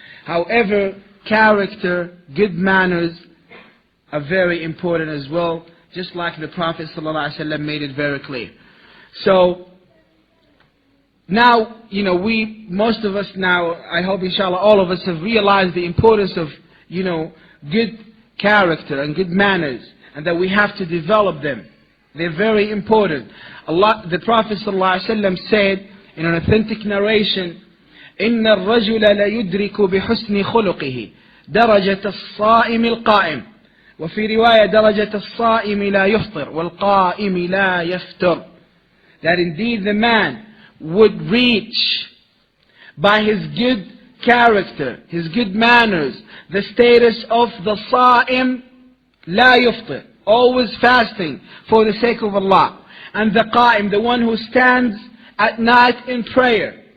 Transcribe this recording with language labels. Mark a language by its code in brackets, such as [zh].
[en] However, character, good manners are very important as well, just like the Prophet ﷺ made it very clear. So now, most of us now, I hope inshallah all of us have realized the importance of, good character and good manners, and that we have to develop them. They're very important. The Prophet ﷺ said in an authentic narration, [ar] إن الرجل لا يدرك بحسن خلقه درجة الصائم القائم وفي رواية درجة الصائم لا يفطر والقائم لا يفطر. [en] That indeed the man would reach by his good character, his good manners, the status of the Sa'im la yuftir, always fasting for the sake of Allah, and the Qa'im, the one who stands at night in prayer.